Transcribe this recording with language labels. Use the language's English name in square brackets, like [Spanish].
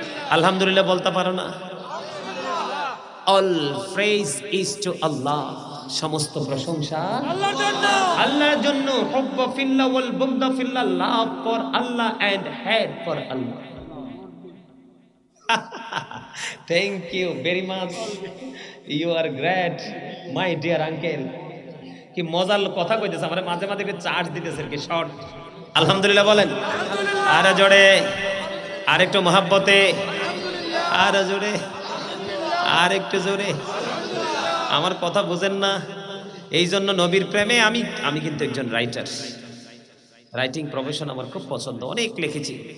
[Bangla] আলহামদুলিল্লাহ বলতে পারো না? [English] All praise is to Allah. [Bangla] সমস্ত প্রশংসা আল্লাহর জন্য। [Arabic] হুব্ব ফিল্লাহ ওয়াল বুগদা ফিল্লাহ, [English] Love for আল্লাহ and hate for আল্লাহ। Thank you very much. You are great, my dear uncle. [Bangla] কি মজার কথা কইতেছে, আমারে মাঝে মাঝে চার্জ দিতেছে কি শর্ট। আলহামদুলিল্লাহ বলেন। আর জোরে, আর একটু মহাব্বতে, আর জোরে, আর একটু জোরে। আমার কথা বুঝেন না? এই জন্য নবীর প্রেমে আমি কিন্তু একজন রাইটার। রাইটিং প্রফেশন আমার খুব পছন্দ, অনেক লিখেছি।